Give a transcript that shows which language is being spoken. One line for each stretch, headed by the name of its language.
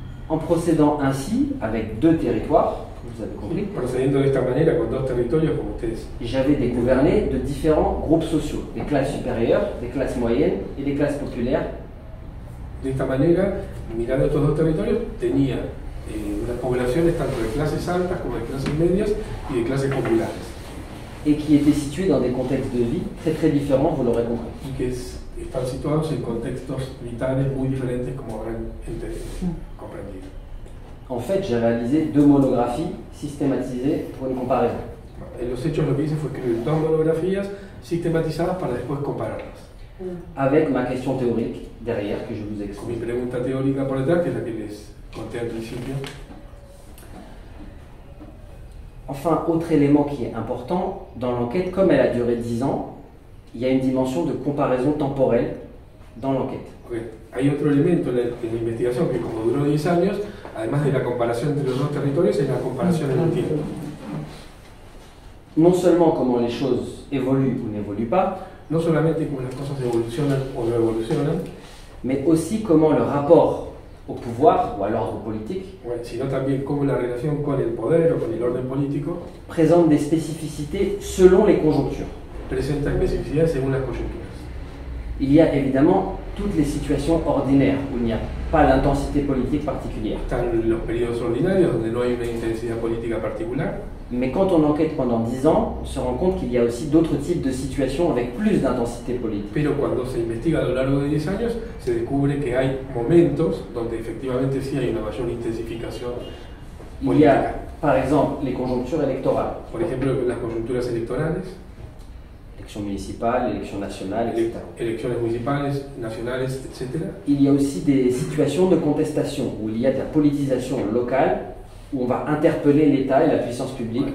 French: En procédant ainsi, avec deux territoires, vous avez compris,
Spanish: Procediendo de esta manera con dos territorios, como ustedes.
French: j'avais dégouverné de différents groupes sociaux, des classes supérieures, des classes moyennes et des classes populaires.
Spanish: De esta manera, mirando estos dos territorios, tenía unas poblaciones tanto de clases altas como de clases medias y de clases populares.
French: Et qui étaient situés dans des contextes de vie très très différents, vous l'aurez compris.
Spanish: Y que están situados en contextos vitales muy diferentes, como habrán comprendido.
French: En fait, j'ai réalisé deux monographies systématisées pour une comparaison.
Spanish: En los hechos lo que hice fue escribir dos monografías sistematizadas para después compararlas.
French: Avec ma question théorique derrière que je vous
Spanish: Con mi
French: explique.
Spanish: pregunta teórica por detrás, que es la que les conté al principio.
French: Enfin, autre élément qui est important, dans l'enquête, comme elle a duré 10 ans, il y a une dimension de comparaison temporelle dans l'enquête. Okay.
Spanish: Hay otro elemento en la investigación que, como duró 10 años, además de la comparación entre los dos territorios, es la comparación en el tiempo.
French: Non seulement comment les choses évoluent ou n'évoluent pas,
Spanish: No solamente cómo las cosas evolucionan o no evolucionan,
French: mais aussi comment le rapport au pouvoir ou à l'ordre politique,
Spanish: bueno, sino también cómo la relación con el poder o con el orden político
French: présente des spécificités selon les conjonctures.
Spanish: presenta especificidades según las coyunturas.
French: Il y a évidemment toutes les situations ordinaires où il n'y a pas d'intensité politique particulière.
Spanish: Están los periodos ordinarios donde no hay una intensidad política particular,
French: Mais quand on enquête pendant 10 ans, on se rend compte qu'il y a aussi d'autres types de situations avec plus d'intensité politique.
Spanish: pero cuando se investiga a lo largo de 10 años se descubre que hay momentos donde efectivamente sí hay una mayor intensificación
French: Il y
Spanish: política.
French: a par exemple les conjonctures électorales,
Spanish: Por ejemplo, las coyunturas electorales,
French: élections municipales, élections nationales, etc.
Spanish: elecciones municipales, nacionales, etc.
French: Il y a aussi des situations de contestation où il y a de la politisation locale, où on va interpeller l'État et la puissance publique.